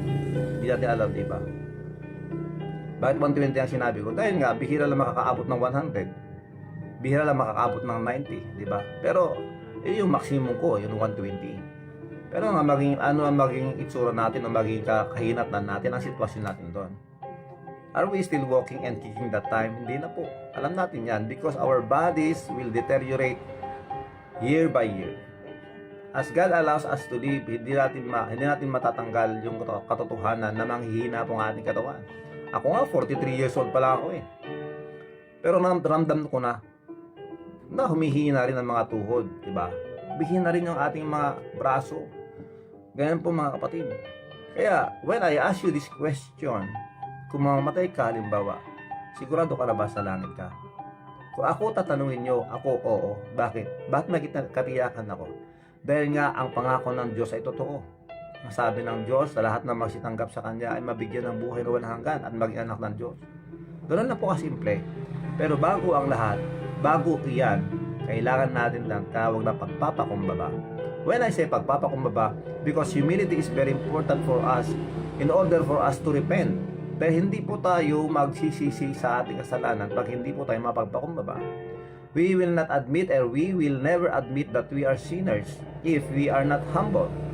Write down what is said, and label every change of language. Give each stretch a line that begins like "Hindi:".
Filipino: Hindi natin alam, di ba? Bakit 120 ang sinabi ko? Dahil nga, bihira lang makakaabot ng 100. Bihira lang makakaabot ng 90, di ba? Pero, yung maximum ko, yung 120. Pero nga, ano ang maging itsura natin, ang maging kahinatnan natin, ang sitwasyon natin doon.
English: Are we still walking and kicking that time?
Filipino: Hindi na po. Alam natin yan
English: because our bodies will deteriorate year by year. As God allows us to live,
Filipino: hindi natin matatanggal yung katotohanan na manghihina po ang ating katawan. Ako nga, 43 years old pa lang ako eh. Pero ramdam ko na humihina rin ang mga tuhod, di ba? Humihina rin yung ating mga braso. Ganyan po mga kapatid. Kaya,
English: when I ask you this question,
Filipino: kung mamamatay ka, halimbawa, sigurado ka na ba sa langit ka? Kung ako tatanungin nyo, ako, oo. Bakit? Bakit may katiyakan ako? Dahil nga, ang pangako ng Diyos ay totoo. Ang sabi ng Diyos, sa lahat na magsitanggap sa Kanya ay mabigyan ng buhay na walang hanggan at maging anak ng Diyos. Doon na po kasimple. Pero bago ang lahat, bago iyan, kailangan natin ng tawag na pagpapakumbaba.
English: When I say pagpapakumbaba, because humility is very important for us in order for us to repent.
Filipino: Dahil hindi po tayo magsisisi sa ating kasalanan pag hindi po tayo mapagpakumbaba.
English: We will not admit or we will never admit that we are sinners if we are not humble.